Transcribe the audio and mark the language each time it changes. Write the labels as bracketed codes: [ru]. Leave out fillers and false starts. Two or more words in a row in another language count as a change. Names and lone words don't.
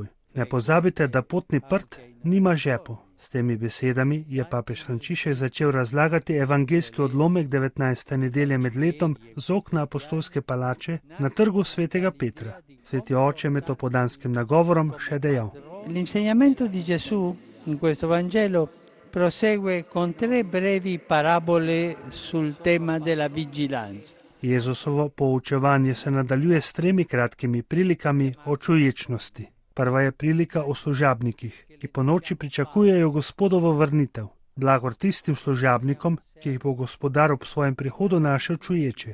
[sl] Ne pozabite, da potni prt nima žepov. S temi besedami je papež Frančišek začel razlagati evangeljski odlomek 19. nedelje med letom z okna apostolske palače na trgu svetega Petra. Sveti oče med opodanskim nagovorom še dejal: [it] L'insegnamento di Gesù in questo Vangelo prosegue con 3 brevi parabole sul tema della vigilanza. [sl] Jezusovo poučevanje se nadaljuje s 3 kratkimi prilikami o čuječnosti. Prva je prilika o služabnikih, ki po noči pričakujejo gospodovo vrnitev. Blagor tistim služabnikom, ki jih bo gospodar ob svojem prihodu našel čuječe.